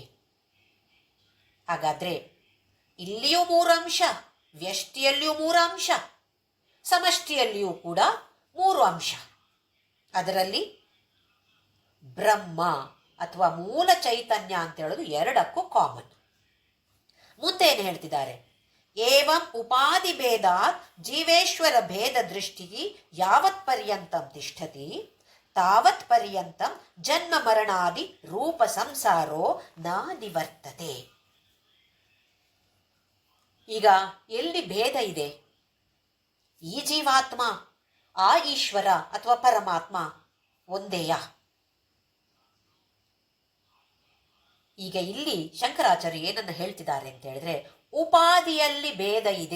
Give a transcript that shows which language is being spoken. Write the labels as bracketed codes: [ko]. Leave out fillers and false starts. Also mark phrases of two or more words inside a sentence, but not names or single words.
[kn] ಹಾಗಾದ್ರೆ ಇಲ್ಲಿಯೂ 3 ಅಂಶ, ವ್ಯಷ್ಟಿಯಲ್ಲಿಯೂ 3 ಅಂಶ, ಸಮಷ್ಟಿಯಲ್ಲಿಯೂ ಕೂಡ 3 ಅಂಶ. ಅದರಲ್ಲಿ ಬ್ರಹ್ಮ ಅಥವಾ ಮೂಲ ಚೈತನ್ಯ ಅಂತ ಹೇಳೋದು ಎರಡಕ್ಕೂ ಕಾಮನ್. ಮುಂದೆ ಏನು ಹೇಳ್ತಿದ್ದಾರೆ? [sa] ಏವಂ ಉಪಾಧಿ ಭೇದಾತ್ ಜೀವೇಶ್ವರ ಭೇದ ದೃಷ್ಟಿ ಯಾವತ್ ಪರ್ಯಂತಂ ತಿಷ್ಠತಿ ತಾವತ್ ಪರ್ಯಂತಂ ಜನ್ಮ ಮರಣಾದಿ ರೂಪ ಸಂಸಾರೋ ನ ನಿವರ್ತತೆ. [kn] ಈಗ ಎಲ್ಲಿ ಭೇದ ಇದೆ? ಈ ಜೀವಾತ್ಮ ಆ ಈಶ್ವರ ಅಥವಾ ಪರಮಾತ್ಮ ಒಂದೇಯ? ಈಗ ಇಲ್ಲಿ ಶಂಕರಾಚಾರ್ಯ ಏನನ್ನು ಹೇಳ್ತಿದ್ದಾರೆ ಅಂತ ಹೇಳಿದ್ರೆ, ಉಪಾಧಿಯಲ್ಲಿ ಭೇದ ಇದೆ.